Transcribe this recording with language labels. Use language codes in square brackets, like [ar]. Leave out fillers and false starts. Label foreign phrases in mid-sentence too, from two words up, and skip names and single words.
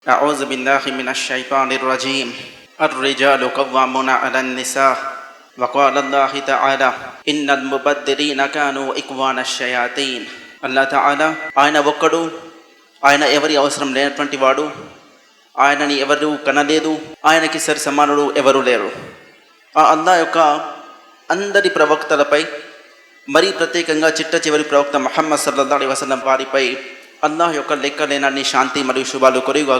[ar] أعوذ بالله من الشيطان الرجيم الرجال قوامون على النساء وقال الله تعالى إن المبذرين كانوا إخوان الشياطين. الله تعالى [te] ఆయన ఒక్కడు, ఆయన ఎవరి అవసరం లేనటువంటి వాడు, ఆయనని ఎవరు కనలేదు, ఆయనకి సరి సమానుడు ఎవరు లేరు. ఆ అల్లాహ్ యొక్క అందరి ప్రవక్తలపై, మరీ ప్రత్యేకంగా చిట్ట చివరి ప్రవక్త ముహమ్మద్ [ar] صلى الله عليه وسلم [te] వారిపై అల్లాహ్ యొక్క లెక్కలేనన్ని శాంతి మరియు శుభాలు కొరిగాక.